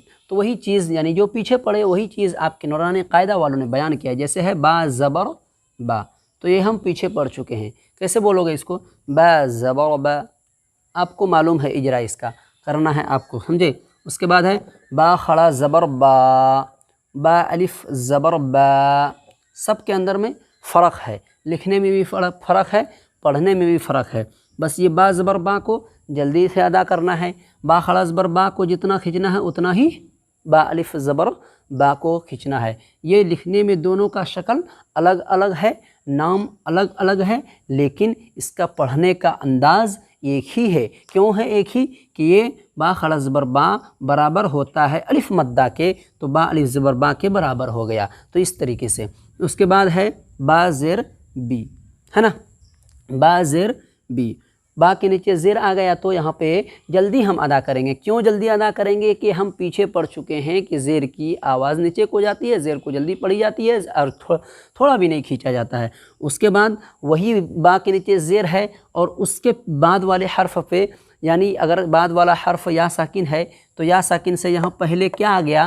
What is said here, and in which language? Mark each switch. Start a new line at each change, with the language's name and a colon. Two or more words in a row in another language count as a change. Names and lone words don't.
Urdu: تو وہی چیز یعنی جو پیچھے پڑے وہی چیز آپ کے نورانی قاعدہ والوں نے بیان کیا ہے۔ جیسے ہے با زبر با، تو یہ ہم پیچھے پڑھ چکے ہیں۔ کیسے بولو گے اس کو؟ با زبر با، آپ کو معلوم ہے اجرا اس کا کرنا ہے آپ کو، سمجھے؟ اس کے بعد ہے با کھڑا زبر با، با الف زبر با۔ سب کے اندر میں فرق ہے، لکھنے میں بھی فرق ہے، پڑھنے میں بھی فرق ہے۔ بس یہ با زبر با کو جلدی سے ادا کرنا ہے، با کھڑا زبر با کو جتنا کھینچنا ہے اتنا ہی با الف زبر با کو کھینچنا ہے۔ یہ لکھنے میں دونوں کا شکل الگ الگ ہے، نام الگ الگ ہے، لیکن اس کا پڑھنے کا انداز ایک ہی ہے۔ کیوں ہے ایک ہی؟ کہ یہ با کھڑا زبر با برابر ہوتا ہے الف مدہ کے، تو با الف زبر با کے برابر ہو گیا۔ تو اس طریقے سے اس کے بعد ہے با زیر بی، ہے نا، با زیر بی، با کے نیچے زیر آ گیا تو یہاں پہ جلدی ہم ادا کریں گے۔ کیوں جلدی ادا کریں گے؟ کہ ہم پیچھے پڑھ چکے ہیں کہ زیر کی آواز نیچے کو جاتی ہے، زیر کو جلدی پڑھی جاتی ہے اور تھوڑا بھی نہیں کھینچا جاتا ہے۔ اس کے بعد وہی با کے نیچے زیر ہے اور اس کے بعد والے حرف پہ، یعنی اگر بعد والا حرف یا ساکن ہے تو یا ساکن سے یہاں پہلے کیا آ گیا؟